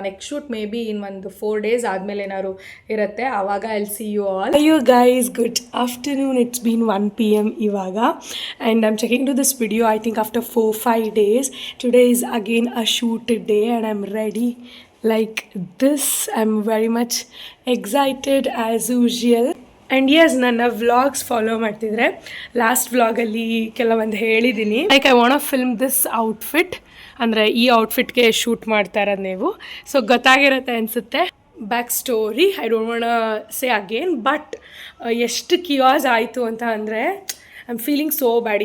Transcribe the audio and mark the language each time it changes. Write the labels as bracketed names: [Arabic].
[English] next shoot may be in ಒಂದು 4 days [Kannada] ಆದಮೇಲೆ ಏನಾದ್ರು ಇರುತ್ತೆ, ಆವಾಗ [English] I will see you all. You guys, good afternoon. It's been 1 PM ಇವಾಗ, and I am checking to this video I think after 4-5 days. Today is again a shoot day and I am ready like this. I'm very much excited as usual. [Kannada] And Yes, ನನ್ನ vlogs follow ಮಾಡ್ತಿದ್ರೆ last ವ್ಲಾಗಲ್ಲಿ ಕೆಲವೊಂದು ಹೇಳಿದ್ದೀನಿ, [English] like I want film this outfit, [Kannada] ಅಂದರೆ ಈ ಔಟ್ಫಿಟ್ಗೆ shoot ಮಾಡ್ತಾ ಇರೋದು ನೀವು. ಸೊ ಗೊತ್ತಾಗಿರುತ್ತೆ ಅನಿಸುತ್ತೆ. [English] back story I don't want say again, [Kannada] but ಎಷ್ಟು ಕಿಯಾಸ್ ಆಯಿತು ಅಂತ ಅಂದರೆ [English] I am feeling so bad.